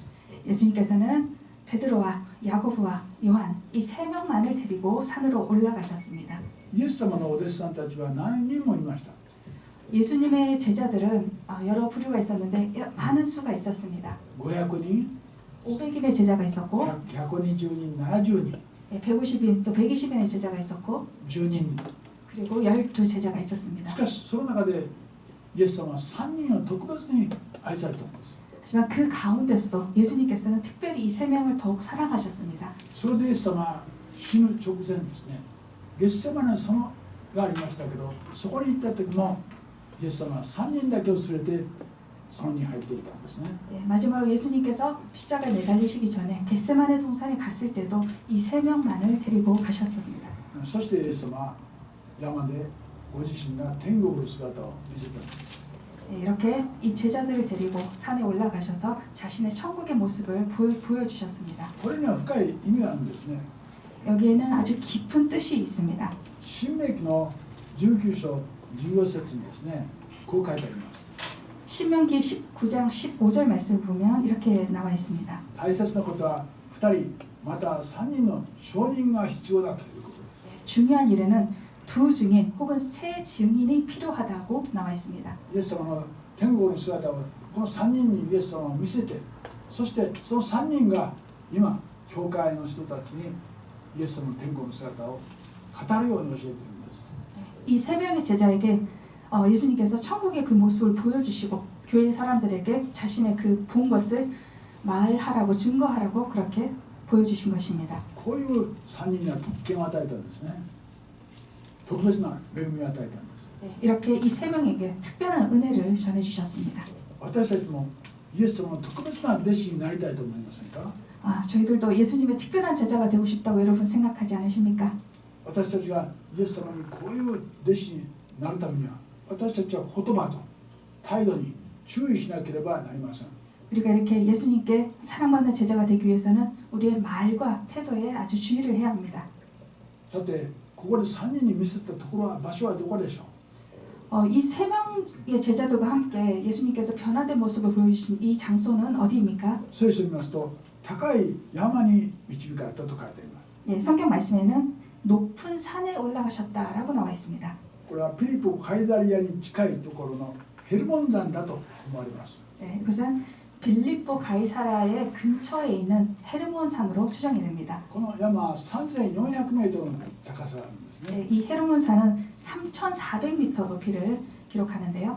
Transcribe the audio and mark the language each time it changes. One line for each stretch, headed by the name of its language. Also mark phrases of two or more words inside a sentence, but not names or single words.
Korean: 예수님께서는 베드로와 야고보와 요한 이 세 명만을 데리고 산으로 올라가셨습니다.
Japanese: イエス様のお弟子さんたちは何人もいました。
Korean: 예수님의 제자들은 여러 부류가 있었는데 많은 수가 있었습니다.
Japanese: 500人
Korean: 500인의 제자가 있었고
Japanese: 120 人70人
Korean: 150인 또 120인의 제자가 있었고
Japanese: 10人
Korean: 그리고 12제자가 있었습니다.
Japanese: しかしその中でイエス様は3人を特別に愛されたんです。
Korean: 하지만 그 가운데서도 예수님께서는 특별히 이 세 명을 더욱 사랑하셨습니다.
Japanese: それでイエス様は死ぬ直前ですね、ゲッセマネの園がありましたけど、そこに行った時もイエス様は3人だけを連れて園に入っていったんですね。
Korean: 마지막으로 예수님께서 십자가에 매달리시기 전에 겟세마네 동산에 갔을 때도 이 세 명만을 데리고 가셨습니다.
Japanese: そしてイエス様は山でご自身が天国の姿を見せたんです。
Korean: 이렇게 이 제자들을 데리고 산에 올라가셔서 자신의 천국의 모습을 보여주셨습니다.
Japanese: これには深い意味があるんですね。
Korean: 여기에는 아주 깊은 뜻이 있습니다.
Japanese: 新明記の19章14節にですね、こう書いてあります。
Korean: 신명기 19장 15절 말씀을 보면 이렇게 나와 있습니다.
Japanese: 大切なことは2人また3人の証人が必要だということです。
Korean: 중요한 일에는 두 증인 혹은 세 증인이 필요하다고 나와 있습니다.
Japanese: イエス様の天国の姿をこの3人にイエス様を見せて、そしてその3人が今教会の人たちにイエス様の天国の姿を語るように教えているんです。
Korean: 이 세 명의 제자에게 예수님께서 천국의 그 모습을 보여주시고 교회 사람들에게 자신의 그 본 것을 말하라고 증거하라고 그렇게 보여주신 것입니다.
Japanese: こういう3人には特権を与えたんですね。特別な恵みを与えたんです。
Korean: 이렇게 이 세 명에게 특별한 은혜를 전해주셨습니다.
Japanese: 私たちもイエス様の特別な弟子になりたいと思いませんか？
Korean: 저희들도 예수님의 특별한 제자가 되고 싶다고 여러분 생각하지 않으십니까?
Japanese: 私たちがイエス様にこういう弟子になるためには私たちは言葉と態度に注意しなければなりません。
Korean: 우리가 이렇게 예수님께 사랑받는 제자가 되기 위해서는 우리의 말과 태도에 아주 주의를 해야 합니다.
Japanese: さてここで3人に見せたところは場所はどこでしょう？
Korean: 이 세 명의 제자들과 함께 예수님께서 변화된 모습을 보여주신 이 장소는 어디입니까?
Japanese: 聖書を見ますと高い山に導かれたと書いてあります。
Korean: 성경 말씀에는 높은 산에 올라가셨다라고 나와 있습니다.
Japanese: これはピリポカイザリアに近いところのヘルモン山だと思われます。
Korean: 이것은 빌립보 가이사라의 근처에 있는 헤르몬 산으로 추정이 됩니다.
Japanese: この山は3400メートルの高さがあるんですね。
Korean: 이 헤르몬 산은 3,400m 높이를 기록하는데요.